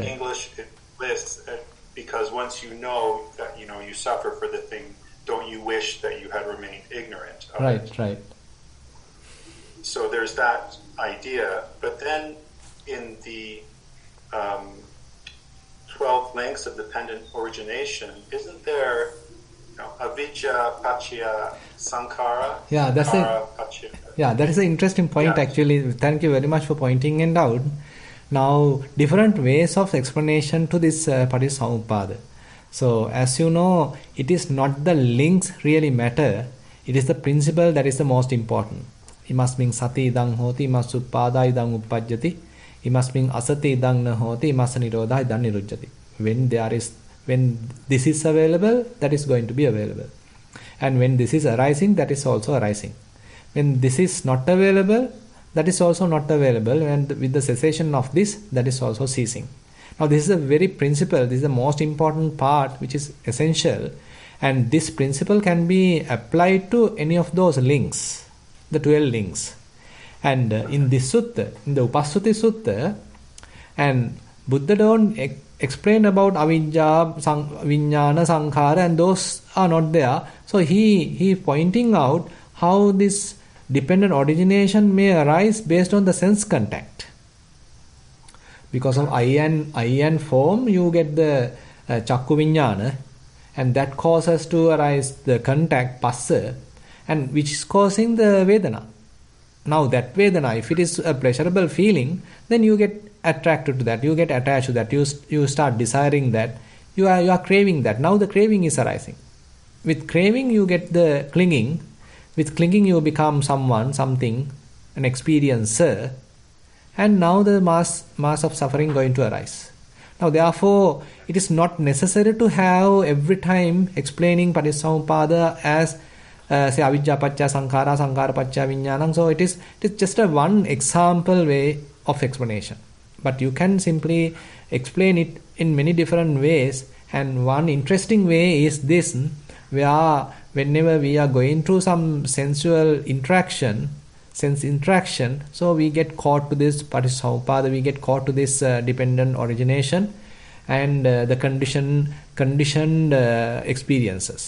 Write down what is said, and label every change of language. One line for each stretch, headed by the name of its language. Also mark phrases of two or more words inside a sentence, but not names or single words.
English: English is bliss because once you know that you suffer for the thing, don't you wish that you had remained ignorant of it? Right. So there's that idea, but then in the 12 links of dependent origination, isn't there
Pali: avijja paccaya sankhara?
English: Yeah, that is an interesting point actually. Thank you very much for pointing it out. Now, different ways of explanation to this Paticcasamuppada. So, as you know, it is not the links really matter. It is the principle that is the most important.
Pali: Imasming sati idang hoti, imasuppada idang uppajjati, imasming asati idang na hoti, imasa nirodha idang nirujjati.
English: When this is available, that is going to be available. And when this is arising, that is also arising. When this is not available, that is also not available. And with the cessation of this, that is also ceasing. Now, this is a very principle. This is the most important part, which is essential. And this principle can be applied to any of those links, the 12 links. And in this sutta, in the Upassuti Sutta, and Buddha don't explain about
Pali: avijja, vijnana, sankhara,
English: and those are not there. So he pointing out how this dependent origination may arise based on the sense contact. Because of eye and form, you get the
Pali: chakku vijnana,
English: and that causes to arise the contact, passa, and which is causing the vedana. Now that vedana, if it is a pleasurable feeling, then you get attracted to that, you get attached to that, you start desiring that, you are craving that. Now the craving is arising. With craving you get the clinging. With clinging you become someone, something, an experiencer, and now the mass of suffering going to arise. Now therefore it is not necessary to have every time explaining Paticcasamuppada as say
Pali: avijja paccaya sankhara, sankhara paccaya vijnana.
English: So it is just a one example way of explanation. But you can simply explain it in many different ways. And one interesting way is this, where whenever we are going through some sense interaction, so we get caught to this Paticcasamuppada, we get caught to this dependent origination and the conditioned experiences.